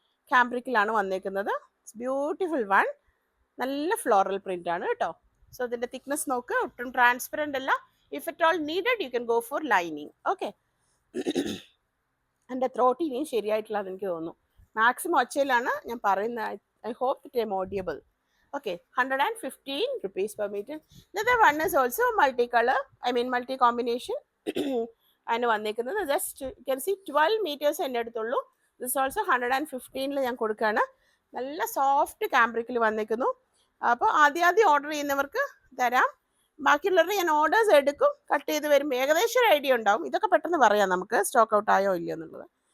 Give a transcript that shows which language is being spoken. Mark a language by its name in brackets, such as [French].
[Malayalam] ക്യാമ്പ്രിക്കിലാണ് വന്നേക്കുന്നത്. [English] It's beautiful one. [Malayalam] നല്ല floral print ആണ് കേട്ടോ. സോ ഇതിൻ്റെ തിക്നെസ് നോക്ക്, ഒട്ടും ട്രാൻസ്പെറൻ്റ് അല്ല. [English] If it all needed you can go for lining. [Malayalam] Okay, എൻ്റെ ത്രോട്ട് ഇനിയും ശരിയായിട്ടില്ല അതെനിക്ക് തോന്നുന്നു. മാക്സിമം ഒച്ചയിലാണ് ഞാൻ പറയുന്നത്. [English] I hope it am audible. Okay, 115 rupees per meter. Another one is also multicolor, I mean multi combination. [Malayalam] അതിന് വന്നേക്കുന്നത് [English] just you can see [Malayalam] 12 meters എൻ്റെ അടുത്തുള്ളൂ. ദിസ് ഓൾസോ 115 ഞാൻ കൊടുക്കുകയാണ്. നല്ല സോഫ്റ്റ് ക്യാമ്പ്രിക്കിൽ വന്നേക്കുന്നു. അപ്പോൾ ആദ്യം ഓർഡർ ചെയ്യുന്നവർക്ക് തരാം. ബാക്കിയുള്ളവരുടെ ഞാൻ ഓർഡേഴ്സ് എടുക്കും. കട്ട് ചെയ്ത് വരുമ്പോൾ ഏകദേശം ഒരു ഐഡിയ ഉണ്ടാവും. ഇതൊക്കെ പെട്ടെന്ന് പറയാം നമുക്ക് സ്റ്റോക്ക് ഔട്ട് ആയോ ഇല്ലയോ എന്നുള്ളത്.